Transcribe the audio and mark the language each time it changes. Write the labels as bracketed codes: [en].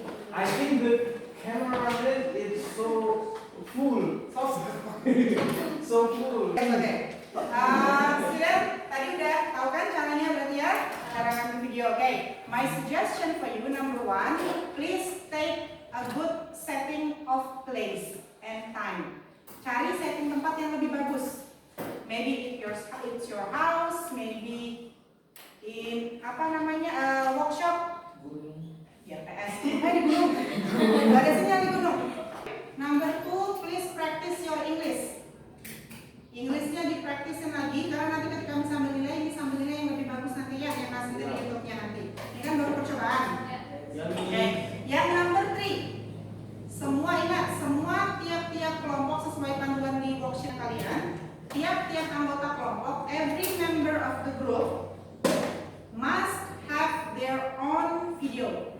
[en] I think the cameraman is so full. So full. [id] Okay. Student, tadi udah tahu kan caranya berarti ya? Cara ngambil video. Okay. [en] My suggestion for you, number 1, please take a good setting of place and time. [id] Cari setting tempat yang lebih bagus. [en] Maybe it's your house, maybe in workshop. [id] Ya PS. Di gunung. Ada sinyal di gunung. [en] Number 2, please practice your English. [id] Inggrisnya dipraktisin lagi karena nanti ketika sambil nilai ini sambil nilai yang lebih bagus nanti ya yang hasil dari YouTube-nya nanti. Ini kan baru percobaan. Oke. Yang [en] number 3. [id] Semua ingat, semua tiap-tiap kelompok sesuai panduan di worksheet kalian, tiap-tiap anggota kelompok, [en] every member of the group must have their own video.